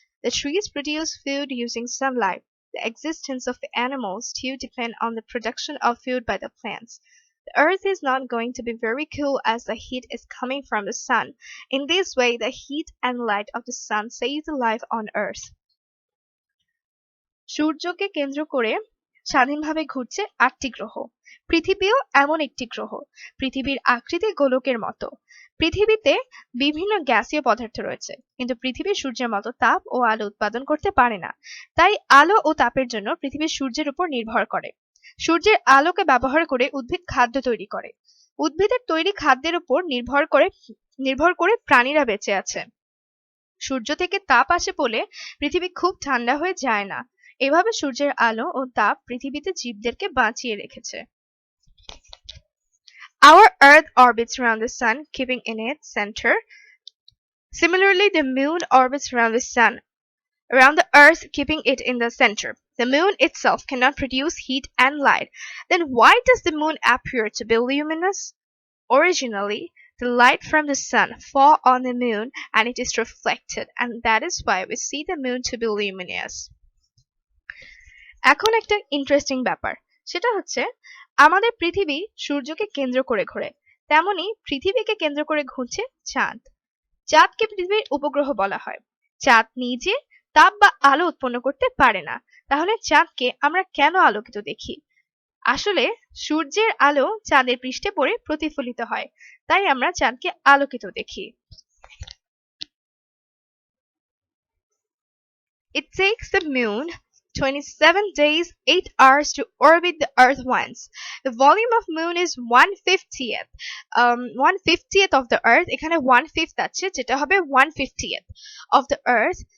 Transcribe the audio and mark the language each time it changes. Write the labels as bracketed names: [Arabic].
[English] The trees produce food using sunlight. The existence of the animals too depend on the production of food by the plants. The earth is not going to be very cool as the heat is coming from the sun. In this way, the heat and light of the sun save the life on earth. [Bangla] সূর্যকে কেন্দ্র করে স্বাধীনভাবে ঘুরছে ৮টি গ্রহ। পৃথিবীও এমন একটি গ্রহ। পৃথিবীর আকৃতি গোলকের মতো। পৃথিবীতে বিভিন্ন গ্যাসীয় পদার্থ রয়েছে, কিন্তু পৃথিবী সূর্যের মতো তাপ ও আলো উৎপাদন করতে পারে না। তাই আলো ও তাপের জন্য পৃথিবী সূর্যের উপর নির্ভর করে। সূর্যের আলোকে ব্যবহার করে উদ্ভিদ খাদ্য তৈরি করে। উদ্ভিদের তৈরি খাদ্যের উপর নির্ভর করে প্রাণীরা বেঁচে আছে। সূর্য থেকে তাপ আসে বলে পৃথিবী খুব ঠান্ডা হয়ে যায় না। এভাবে সূর্যের আলো ও তাপ পৃথিবীতে জীবদেরকে বাঁচিয়ে রেখেছে। [English] Our Earth orbits around the sun, keeping in its center. Similarly, the moon orbits around the sun, around the earth, keeping it in the center. The moon itself cannot produce heat and light. Then why does the moon appear to be luminous? Originally, the light from the sun fall on the moon and it is reflected, and that is why we see the moon to be luminous. [Bangla] এখন একটা interesting ব্যাপার, সেটা হচ্ছে আমাদের পৃথিবী সূর্যকে কেন্দ্র করে ঘোরে, তেমনি পৃথিবীকে কেন্দ্র করে ঘুরছে চাঁদ। চাঁদকে পৃথিবীর উপগ্রহ বলা হয়। চাঁদ নিজে তাপ বা আলো উৎপন্ন করতে পারে না, তাহলে চাঁদকে আমরা কেন আলোকিত দেখি? আসলে সূর্যের আলো চাঁদের পৃষ্ঠে পড়ে প্রতিফলিত হয়, তাই আমরা চাঁদকে আলোকিত দেখি। [English] It takes the moon 27 days, 8 hours to orbit the Earth once. The volume of moon is 1/50th. 1/50th of the Earth. [Bangla] এখানে 1/5 আছে, যেটা হবে [English] 1/50th of the Earth.